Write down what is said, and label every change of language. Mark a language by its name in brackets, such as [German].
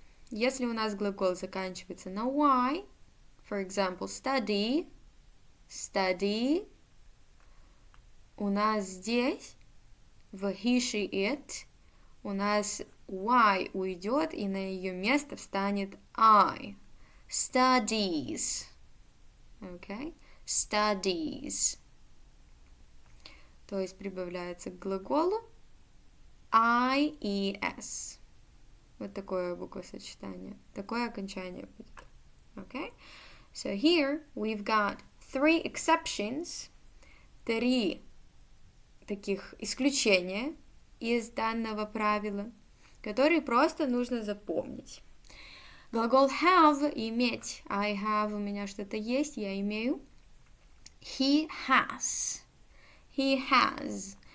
[Russian] Если у нас глагол заканчивается на y, [English] for example, [Russian] study, study, у нас здесь в he, she, it у нас y уйдет, и на ее место встанет I. [English] Studies. Okay? Studies. [Russian] То есть прибавляется к глаголу I и S. Вот такое буквосочетание. Такое окончание будет. Okay? [English] So here we've got 3 exceptions. [Russian] 3 таких исключения из данного правила, которые просто нужно запомнить. Глагол have, иметь. [English] I have, [Russian] у меня что-то есть, я имею. [English] He has. He has.